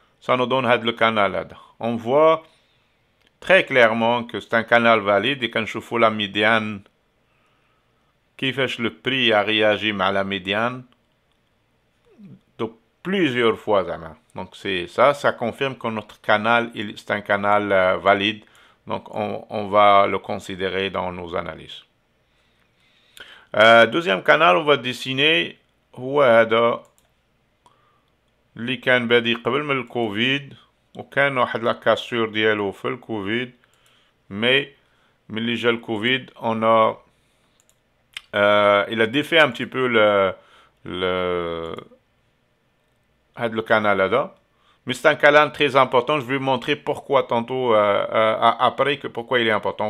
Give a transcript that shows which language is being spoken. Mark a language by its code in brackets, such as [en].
[fr] Ça nous donne le canal là. On voit très clairement que c'est un canal valide et quand je fais la médiane, qui fait le prix a réagi à la médiane de plusieurs fois. Donc c'est ça, ça confirme que notre canal, c'est un canal valide. Donc on va le considérer dans nos analyses. Deuxième canal, on va dessiner [ar] هو هذا اللي كان بادي قبل من الكوفيد وكان واحد لا كاسور ديالو في الكوفيد. [fr] Mais [ar] ملي جا الكوفيد [fr] on a il a défait un petit peu le canal là. Mais c'est un canal très important. Je vais vous montrer pourquoi tantôt après pourquoi il est important.